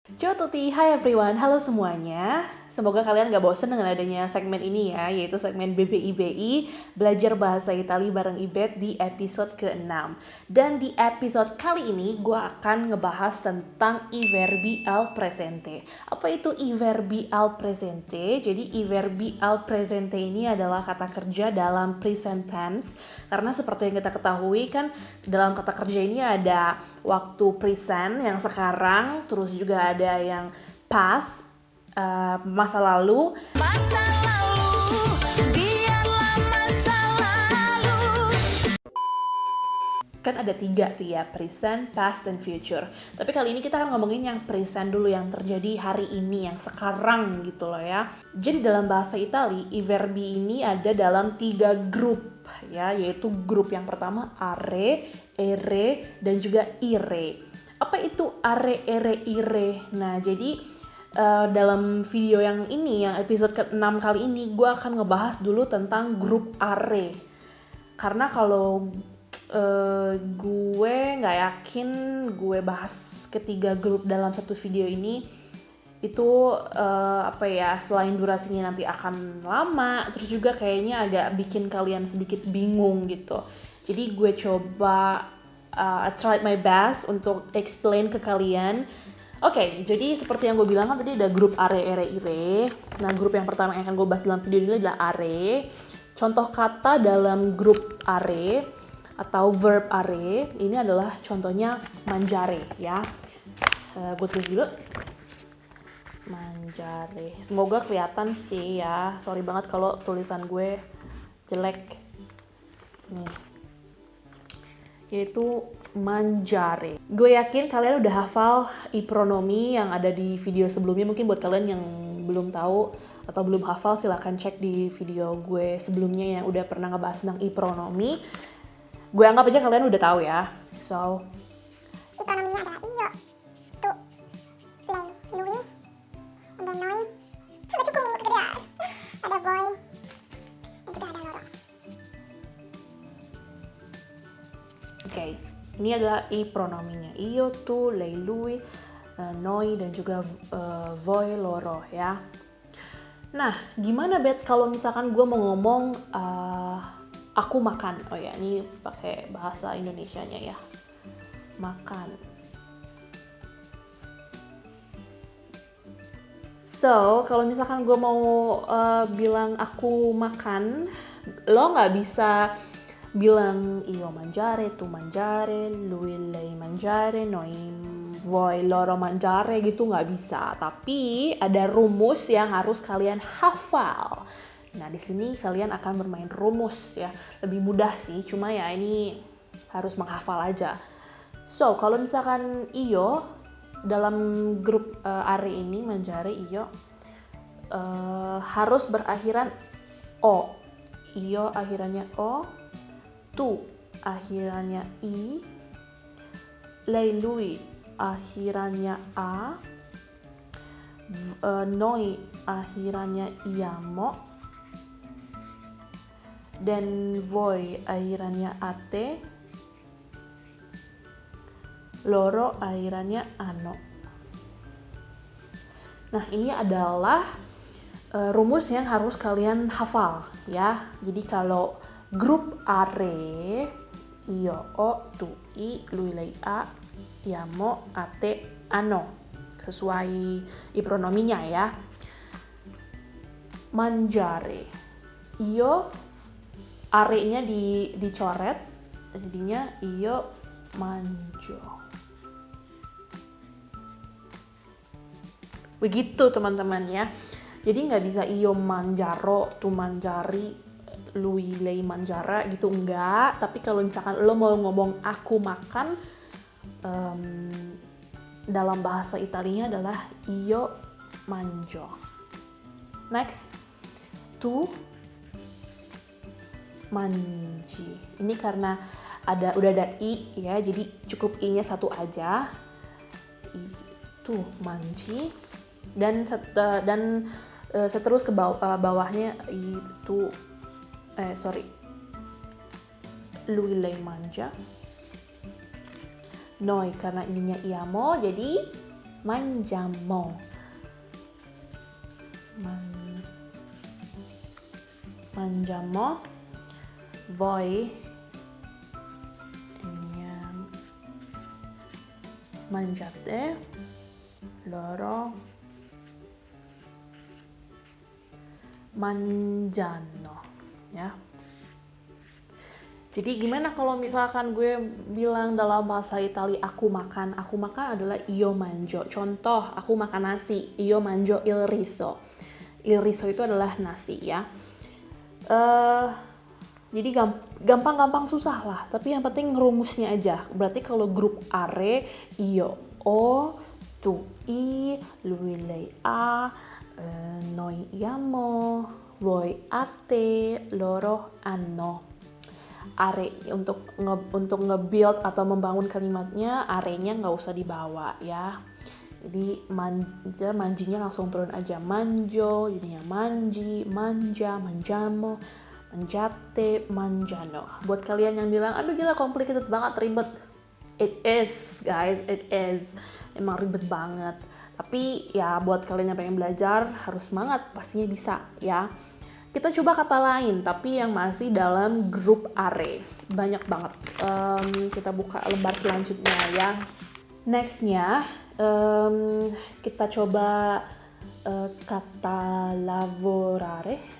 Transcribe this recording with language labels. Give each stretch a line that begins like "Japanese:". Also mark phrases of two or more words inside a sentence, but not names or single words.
Indonesian: Yo Tuti, hai everyone, halo semuanya. Semoga kalian gak bosan dengan adanya segmen ini ya, yaitu segmen BBIBI, Belajar Bahasa Itali bareng Ibet di episode ke-6. Dan di episode kali ini gue akan ngebahas tentang
Italian: i verbi al presente.
Indonesian: Apa itu
Italian: i verbi al presente?
Indonesian: Jadi
Italian: i verbi al presente
Indonesian: ini adalah kata kerja dalam
English: present tense.
Indonesian: Karena seperti yang kita ketahui kan, dalam kata kerja ini ada waktu present yang sekarang, terus juga ada yang past, masa lalu, biarlah masa lalu. Kan ada 3 tuh ya,
English: present, past,
Indonesian: dan future. Tapi kali ini kita akan ngomongin yang present dulu, yang terjadi hari ini, yang sekarang gitu loh ya. Jadi dalam bahasa Itali,
Italian: i verbi
Indonesian: ini ada dalam 3 grup ya, yaitu grup yang pertama
Italian: are, ere,
Indonesian: dan juga ire. Apa itu
Italian: are, ere, ire?
Indonesian: Nah, jadi dalam video yang ini, yang episode ke-6 kali ini, gue akan ngebahas dulu tentang grup are. Karena kalau gue nggak yakin gue bahas ketiga grup dalam satu video ini itu selain durasinya nanti akan lama, terus juga kayaknya agak bikin kalian sedikit bingung gitu. Jadi gue coba
English: I tried my best
Indonesian: untuk explain ke kalian. Oke, jadi seperti yang gue bilang kan tadi ada grup
Italian: are, ere, ire.
Indonesian: Nah, grup yang pertama yang akan gue bahas dalam video ini adalah are. Contoh kata dalam grup are atau verb are ini adalah contohnya mangiare ya. Gue tulis dulu. Mangiare. Semoga kelihatan sih ya. Sorry banget kalau tulisan gue jelek. Nih. Yaitu mangiare. Gue yakin kalian udah hafal
Italian: i pronomi
Indonesian: yang ada di video sebelumnya. Mungkin buat kalian yang belum tahu atau belum hafal, silahkan cek di video gue sebelumnya yang udah pernah ngebahas tentang
Italian: i pronomi.
Indonesian: Gue anggap aja kalian udah tahu ya. So, i pronominya adalah
Italian: io, tu, lei, lui,
Indonesian: ada noi, sudah cukup kegedean, ada boy, dan juga ada loro. Oke, ini adalah i pronominya.
Italian: Io, tu, lei, lui, noi,
Indonesian: dan juga
Italian: voi, loro
Indonesian: ya. Nah, gimana Bet kalau misalkan gue mau ngomong aku makan? Oh ya, ini pakai bahasa Indonesianya ya. Makan. So, kalau misalkan gue mau bilang aku makan, lo nggak bisa bilang
Italian: io mangiare, tu mangiare, lui lei mangiare, noi voi loro mangiare
Indonesian: gitu, nggak bisa. Tapi ada rumus yang harus kalian hafal. Nah, di sini kalian akan bermain rumus ya. Lebih mudah sih, cuma ya ini harus menghafal aja. So, kalau misalkan io dalam grup are ini
Italian: mangiare io
Indonesian: harus berakhiran o. Io akhirannya o, tu akhirannya i,
Italian: lei lui
Indonesian: akhirannya a, noi akhirannya iamo, dan voi akhirannya ate, loro akhirannya ano. Nah, ini adalah rumus yang harus kalian hafal ya. Jadi kalau grup are,
Italian: io, o, tu, i, lui, lei, a, iamo, ate, ano.
Indonesian: Sesuai i pronominya ya. Mangiare. Io, are-nya dicoret, jadinya
Italian: io mangio.
Indonesian: Begitu teman-teman ya. Jadi nggak bisa
Italian: io mangiaro, tu mangiari, lui lei mangiara
Indonesian: gitu, enggak. Tapi kalau misalkan lo mau ngomong aku makan, dalam bahasa Italinya adalah
Italian: io mangio. Next, tu mangi.
Indonesian: Ini karena udah ada i ya, jadi cukup i-nya satu aja.
Italian: Tu mangi.
Indonesian: Dan seterus ke bawahnya itu
Italian: lui lei mangia.
Indonesian: Noi karena ininya iamo, jadi mangiamo. Mangiamo.
Italian: Voi mangiate. Loro mangiano,
Indonesian: ya. Jadi gimana kalau misalkan gue bilang dalam bahasa Itali aku makan adalah
Italian: io mangio.
Indonesian: Contoh, aku makan nasi,
Italian: io mangio il riso. Il riso
Indonesian: itu adalah nasi, ya. Jadi gampang-gampang susah lah, tapi yang penting rumusnya aja. Berarti kalau grup are,
Italian: io o, tu i, lui lei a, noi iamo, voi ate, loro hanno.
Indonesian: Are untuk nge-build atau membangun kalimatnya, arenya nggak usah dibawa, ya. Jadi manjinya langsung turun aja, manjo, jadinya
Italian: manji, manja, manjamo, manjate, manjano.
Indonesian: Buat kalian yang bilang, aduh gila complicated banget, ribet.
English: It is, guys, it is.
Indonesian: Emang ribet banget. Tapi ya buat kalian yang pengen belajar, harus semangat, pastinya bisa, ya. Kita coba kata lain, tapi yang masih dalam grup are. Banyak banget. Kita buka lembar selanjutnya, ya. Nextnya, kita coba kata lavorare.